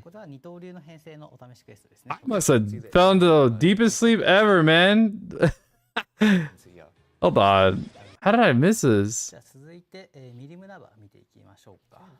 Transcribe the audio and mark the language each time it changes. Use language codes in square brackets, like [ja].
[ja] これは二刀流の編成のお試しクエストですね [en] I must have fell into the deepest sleep ever, man. So, yeah. Hold on. How did I miss this? [ja] じゃあ続いて、ミリムナバ見ていきましょうか